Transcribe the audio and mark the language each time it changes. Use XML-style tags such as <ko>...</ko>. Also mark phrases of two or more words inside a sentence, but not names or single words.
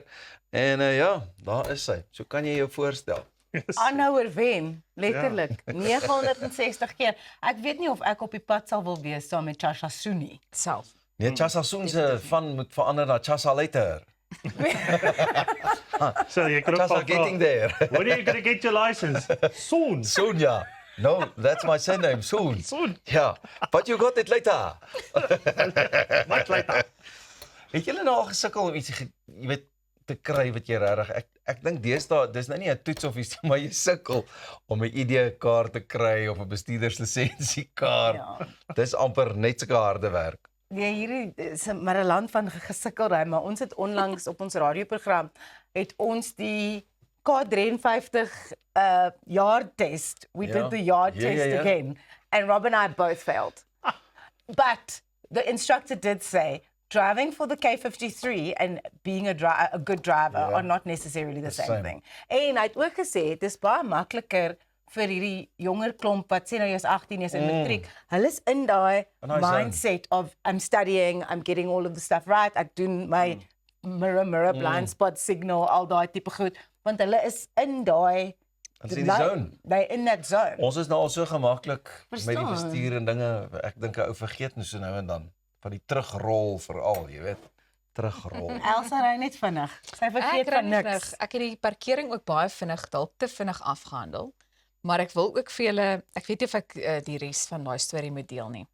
<af>En ja, daar is sy. So kan jy jou voorstel. Aanhouer wen, letterlik. 960 keer. Ek weet nie of ek op die pad sal wil wees saam met Cha Sa-soon nie. Self. Nee, Cha Sa-soon se van moet verander na Cha Sa later. So jy kan Cha ook</af> <en>Sa getting there. When are you going to get your license? Soon. Soon, ja. No, that's my surname, Soon. Soon. Ja, but you got it later. Much later.</en> <af>Het julle nou al gesukkel om iets, jy weet, te kry wat jy regtig, ek dink deesdae, dis nou nie 'n toets of iets, maar jy sukkel om 'n ID-kaart te kry of 'n bestuurderslisensiekaart. Ja. Dis amper net sulke harde werk. Nee, hierdie is maar 'n land van gesukkelry, maar ons het onlangs op ons radioprogram het ons die K53</af> <en>yard test. We</en> <af>Ja.</af> <en>did the yard</en> <af>Ja,</af> <en>test</en> <af>ja, ja.</af> <en>again, and Rob and I both failed. But the instructor did say driving for the K53 and being a good driver</en> <af>Ja.</af> <en>are not necessarily the The same same. thing.</en> <af>En hy het ook gesê dis baie makliker vir hierdie jonger klomp wat sê nou jy's 18, jy's in matriek. Hulle is in daai In daai zone.</af> <en>mindset of I'm studying, I'm getting all of the stuff right.</en> <af>Ek doen my</af> <en>mirror blind spot signal,</en> <af>al daai tipe goed, want hulle is in daai Hulle is in die zone.</af> <en>They in that zone.</en> <af>Ons is nou al so gemaklik met die Verstaan. bestuur en dinge, ek dink 'n ou vergeet nou so nou en dan van die terugrol veral, jy weet, terugrol. Elsa ry net vinnig. Sy vergeet Ek van ry niks. vinnig. Ek het die parkering ook baie vinnig, dalk te vinnig afgehandel. Maar ek wil ook vir julle, ek weet nie of ek die res van daai storie moet deel nie.</af>